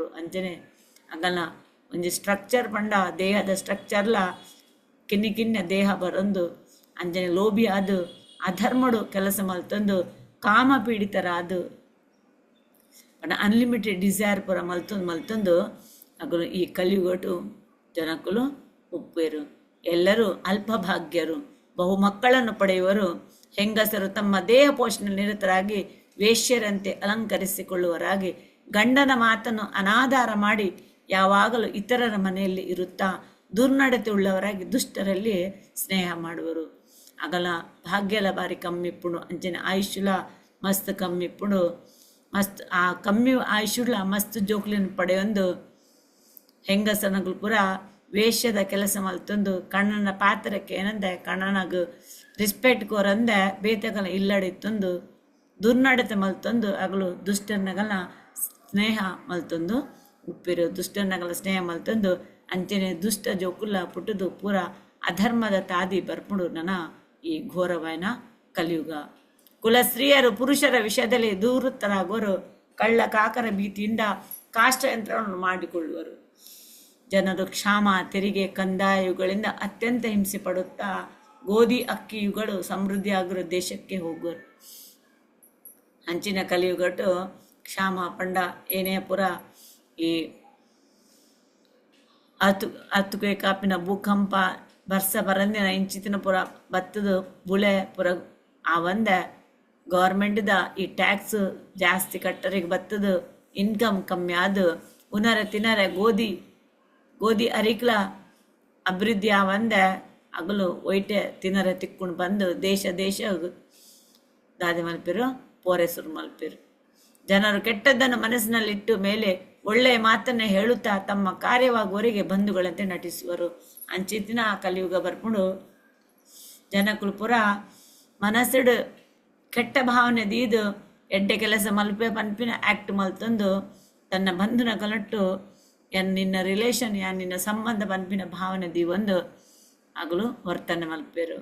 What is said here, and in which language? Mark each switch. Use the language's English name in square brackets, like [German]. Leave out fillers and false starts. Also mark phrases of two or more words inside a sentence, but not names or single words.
[Tulu] ಅಂಜನೆ ಆಗಲ್ಲ ಒಂಜಿ ಸ್ಟ್ರಕ್ಚರ್ ಪಂಡ ದೇಹದ ಸ್ಟ್ರಕ್ಚರ್ಲ ಕಿನ್ನೆ ದೇಹ ಬರೊಂದು ಅಂಜನೆ ಲೋಭಿ ಆದು ಅಧರ್ಮಡು ಕೆಲಸ ಮಲ್ತೊಂದು ಕಾಮ ಪೀಡಿತರಾದು [English] unlimited desire [Tulu] ಪುರ ಮಲ್ತೊಂದು ಅಗಲು ಈ ಕಲಿಯುಗಟು ಜನಕುಲು ಉಪ್ಪೇರು. [Kannada] ಎಲ್ಲರೂ ಅಲ್ಪಭಾಗ್ಯರು, ಬಹು ಮಕ್ಕಳನ್ನು ಪಡೆಯುವರು. ಹೆಂಗಸರು ತಮ್ಮ ದೇಹ ಪೋಷಣೆ ನಿರತರಾಗಿ ವೇಶ್ಯರಂತೆ ಅಲಂಕರಿಸಿಕೊಳ್ಳುವರಾಗಿ ಗಂಡನ ಮಾತನ್ನು ಅನಾಧಾರ ಮಾಡಿ ಯಾವಾಗಲೂ ಇತರರ ಮನೆಯಲ್ಲಿ ಇರುತ್ತಾ ದುರ್ನಡತೆ ಉಳ್ಳವರಾಗಿ ದುಷ್ಟರಲ್ಲಿ ಸ್ನೇಹ ಮಾಡುವರು. [Tulu] ಅಗಲ ಭಾಗ್ಯಲ ಬಾರಿ ಕಮ್ಮಿಪ್ಪುಡು ಅಂಚನೆ ಆಯುಷ್ಯುಲ ಮಸ್ತ್ ಕಮ್ಮಿಪ್ಪುಡು ಮಸ್ತ್ ಆ ಕಮ್ಮಿ ಆಯುಷ್ಯುಲ ಮಸ್ತ್ ಜೋಕ್ಲಿನ ಪಡೆಯೊಂದು ಹೆಂಗಸನಗಳು ಪುರ ವೇಷ್ಯದ ಕೆಲಸ ಮಲ್ತೊಂದು ಕಣ್ಣನ ಪಾತ್ರಕ್ಕೆ ಏನಂದೆ ಕಣ್ಣನಗ ರಿಸ್ಪೆಕ್ಟ್ ಕೋರಂದೆ ಬೇತಗಲ ಇಲ್ಲಡಿತ್ತೊಂದು ದುರ್ನಡತೆ ಮಲ್ತೊಂದು ಅಗಲು ದುಷ್ಟನಗಲ ಸ್ನೇಹ ಮಲ್ತೊಂದು ಉಪ್ಪಿರು. ದುಷ್ಟನಗಲ ಸ್ನೇಹ ಮಲ್ತೊಂದು ಅಂಚನೆ ದುಷ್ಟ ಜೋಕುಲ್ಲ ಪುಟ್ಟದು ಪೂರ ಅಧರ್ಮದ ತಾದಿ ಬರ್ಪುಡು ನನ್ನ ಈ ಘೋರವಾಯಿನ ಕಲಿಯುಗ. [Kannada] ಕುಲಸ್ತ್ರೀಯರು ಪುರುಷರ ವಿಷಯದಲ್ಲಿ ದೂರತರಾಗುವರು. ಕಳ್ಳ ಕಾಕರ ಭೀತಿಯಿಂದ ಕಾಷ್ಟಯಂತ್ರವನ್ನು ಮಾಡಿಕೊಳ್ಳುವರು. ಜನರು ಕ್ಷಾಮ, ತೆರಿಗೆ, ಕಂದಾಯ ಇವುಗಳಿಂದ ಅತ್ಯಂತ ಹಿಂಸೆ ಪಡುತ್ತಾ ಗೋಧಿ ಅಕ್ಕಿ ಇವುಗಳು ಸಮೃದ್ಧಿಯಾಗಿರೋ ದೇಶಕ್ಕೆ ಹೋಗುವರು. [Tulu] ಅಂಚಿನ ಕಲಿಯುಗಟ್ಟು ಕ್ಷಾಮ ಪಂಡ ಏನೇ ಪುರ ಈ ಹತ್ತುಕೆ ಕಾಪಿನ ಭೂಕಂಪ ಬರ್ಸ ಬರಂದಿನ ಇಂಚಿತಿನ ಪುರ ಬತ್ತದು ಬುಳೆ ಪುರ ಆ ಒಂದ ಗೌರ್ಮೆಂಟ್ದ ಈ ಟ್ಯಾಕ್ಸ್ ಜಾಸ್ತಿ ಕಟ್ಟರಿಗೆ ಬತ್ತದು ಇನ್ಕಮ್ ಕಮ್ಮಿ ಆದು ಉನರ ತಿನ್ನರ ಗೋಧಿ ಅರಿಕ್ಲ ಅಭಿವೃದ್ಧಿ ಆವಂದ ಅಗಲು ಒಯ್ಟೆ ತಿನ್ನರ ತಿಕ್ಕೊಂಡು ಬಂದು ದೇಶ ದಾದಿ ಮಲ್ಪಿರು ಪೋರೆಸರು ಮಲ್ಪಿರು. [Kannada] ಜನರು ಕೆಟ್ಟದ್ದನ್ನು ಮನಸ್ಸಿನಲ್ಲಿಟ್ಟು ಮೇಲೆ ಒಳ್ಳೆಯ ಮಾತನ್ನ ಹೇಳುತ್ತಾ ತಮ್ಮ ಕಾರ್ಯವಾಗುವವರಿಗೆ ಬಂಧುಗಳಂತೆ ನಟಿಸುವರು. [Tulu] ಅಂಚಿತ್ತಿನ ಕಲಿಯುಗ ಬರ್ಕೊಂಡು ಜನಕುಲು ಪುರ ಮನಸ್ಸಿಡು ಕೆಟ್ಟ ಭಾವನೆ ದೀದು ಎಡ್ಡೆ ಕೆಲಸ ಮಲ್ಪೆ ಪನ್ಪಿನ ಆ್ಯಕ್ಟ್ ಮಲ್ತೊಂದು ತನ್ನ ಬಂಧುನ ಕಲಟ್ಟು ನಿನ್ನ ರಿಲೇಷನ್ ನಿನ್ನ ಸಂಬಂಧ ಪನ್ಪಿನ ಭಾವನೆ ದೀವೊಂದು ಆಗಲು ವರ್ತನೆ ಮಲ್ಪೇರು.